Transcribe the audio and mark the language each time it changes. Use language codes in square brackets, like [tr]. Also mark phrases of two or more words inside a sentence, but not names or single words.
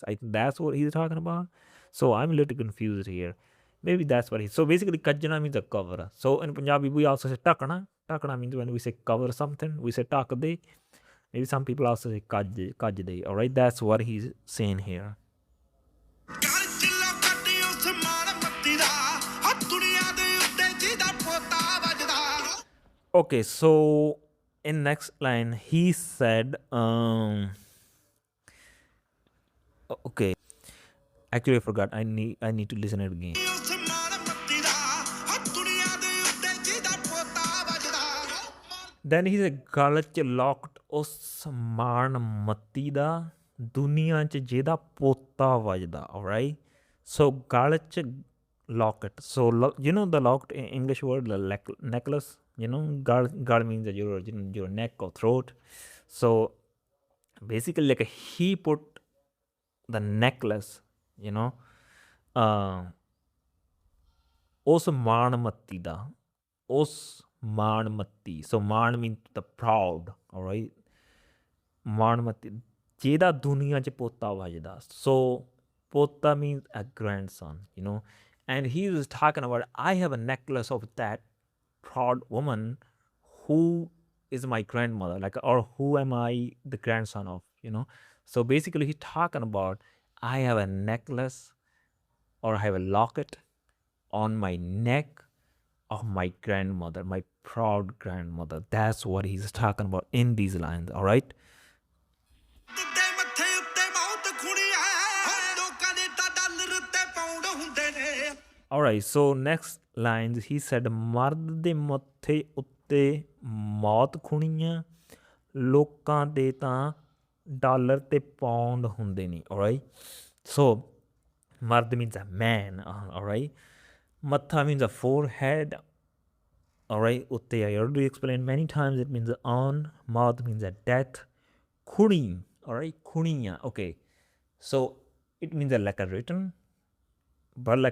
[en] I think that's what he's talking about. So I'm a little confused here. Maybe that's what so basically kajna means a cover. So in Punjabi we also say takana. Takana means when we say cover something, we say takde. Maybe some people also say kajde. All right, that's what he's saying here. [pa] ਘਰ ਚਿੱਲਾ ਕੱਢੀ ਉਸ ਮਾਣ ਮੱਤੀ ਦਾ ਹ ਦੁਨੀਆ ਦੇ ਉੱਤੇ ਜਿਹਦਾ ਪੋਤਾ ਵੱਜਦਾ [en] Okay, so in next line he said okay, actually I forgot. I need to listen it again. [pa] ਉਸ ਮਾਣ ਮੱਤੀ ਦਾ ਹ ਦੁਨੀਆ ਦੇ ਉੱਤੇ ਜਿਹਦਾ ਪੋਤਾ ਵੱਜਦਾ [en] Then he said [pa] ਗਲ ਚ locked ਉਸ ਮਾਣ ਮੱਤੀ ਦਾ ਦੁਨੀਆ ਚ ਜਿਹਦਾ ਪੋਤਾ ਵੱਜਦਾ. [en] All right, so [pa] ਗਲ ਚ [en] locket. So the locked in English word, the necklace. Gal means that your neck or throat. So basically like he put the necklace, [pa] ਉਸ ਮਾਣਮੱਤੀ ਦਾ, ਉਸ ਮਾਣਮੱਤੀ. [en] So man means the proud. All right, [pa] ਮਾਣਮੱਤੀ ਜਿਹਦਾ ਦੁਨੀਆ ਚ ਪੋਤਾ ਵੱਜਦਾ. [en] So pota means a grandson, and he was talking about, I have a necklace of that proud woman who is my grandmother, like, or who am I the grandson of, so basically he's talking about, I have a necklace or I have a locket on my neck of my grandmother, my proud grandmother. That's what he's talking about in these lines. All right. [pa] ਤੇ ਮੱਥੇ ਉੱਤੇ ਰਾਉਂਡ ਹੁੰਦੇ ਨੇ [en] Alright, so next lines he said [pa] ਮਰਦ ਦੇ ਮੱਥੇ ਉੱਤੇ ਮੌਤ ਖੁਣੀ ਆ ਲੋਕਾਂ ਦੇ ਤਾਂ ਡਾਲਰ ਤੇ ਪੌਂਡ ਹੁੰਦੇ ਨੇ [en] alright so ਮਰਦ means a man alright matha means a forehead alright utte I already explained many times it means on maut means a death khuni alright khuniya okay so it means like a written but like